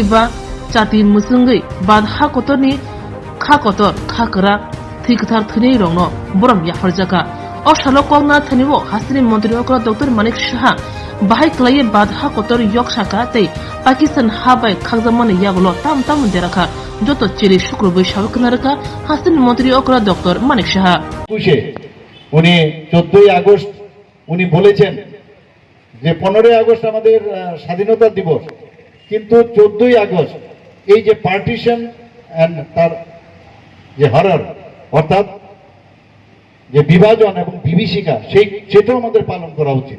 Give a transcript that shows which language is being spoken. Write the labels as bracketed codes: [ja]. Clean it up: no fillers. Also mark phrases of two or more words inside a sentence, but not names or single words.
[trp] बा जाति मुसुंगै बाद हा कतरनि खा कतर खाकरा थैकथार थैनै रंनो बरम याफार जागा अ सालो कंगना थैनिबो हास्तिनि मंत्री अकरा डॉक्टर मानिक साहा बाहाय क्लाये बाद हा कतर yok साका तै पाकिस्तान हा बाय खागजामानि यागलो ताम ताम देराखा যত চিরি শুক্রবার সাবেকনারকা হাস্তিনি মন্ত্রী অকরা ডক্টর মানিক সাহা [bn] উনি 14 আগস্ট উনি বলেছেন যে 15 আগস্ট আমাদের স্বাধীনতা দিবস কিন্তু 14 আগস্ট এই যে [en] partition and [bn] তার যে হরর অর্থাৎ যে বিভাজন এবং বিভীষিকা সেটাও আমাদের পালন করা উচিত।